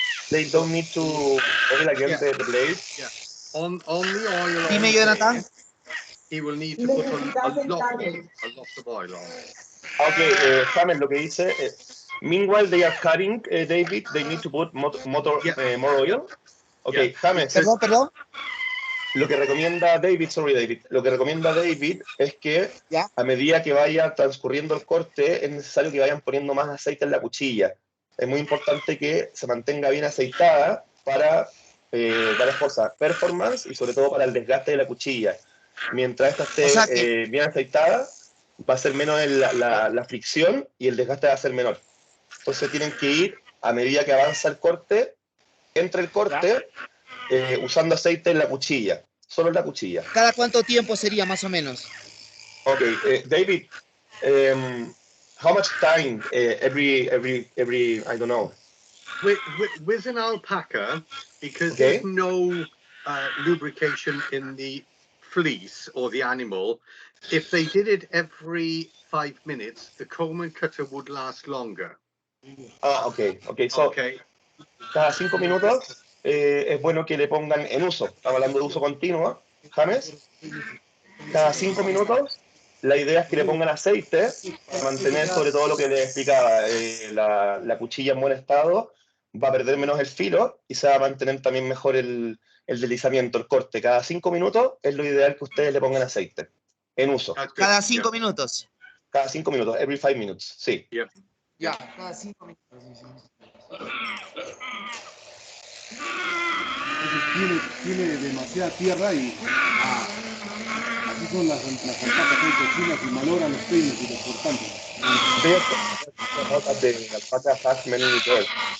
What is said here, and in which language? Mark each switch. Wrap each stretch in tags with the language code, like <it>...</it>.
<en>They don't need to oil again the blade? Yeah. On the oil</en> <es>Dime,</es> <en>on Jonathan. there, he will need to put a lot of oil on. Okay, James,</en> <es>lo que dice,</es> <en>meanwhile they are cutting, David, they need to put more oil. Okay, Yeah, James,</en> <es>Perdón. lo que recomienda David, lo que recomienda David es que ¿Ya? a medida que vaya transcurriendo el corte es necesario que vayan poniendo más aceite en la cuchilla. Es muy importante que se mantenga bien aceitada para varias cosas, performance y sobre todo para el desgaste de la cuchilla. Mientras esta esté O sea que- bien aceitada, va a ser menos la fricción y el desgaste va a ser menor. Entonces tienen que ir a medida que avanza el corte, entre el corte, usando aceite en la cuchilla, solo en la cuchilla. ¿Cada cuánto tiempo sería más o menos?</es> <en>Okay, David, how much time every I don't know. With an alpaca, because Okay. there's no lubrication in the fleece or the animal, if they did it every 5 minutes, the comb and cutter would last longer. Okay. So, Okay.</en> <es>cada 5 minutos es bueno que le pongan en uso. Estamos hablando de uso continuo, James. Cada 5 minutos, la idea es que le pongan aceite para mantener sobre todo lo que les explicaba. La cuchilla en buen estado va a perder menos el filo y se va a mantener también mejor el deslizamiento, el corte. Cada 5 minutos es lo ideal que ustedes le pongan aceite en uso. Cada 5 minutos. Cada 5 minutos,</es> <en>every 5 minutes,</en> <es>sí. Yeah. Ya, cada 5 minutos. Tiene demasiada tierra y así son las alpacas, son cochinas y malogran los peines y los cortantes.</es> <en>The alpaca has many dirt.</en>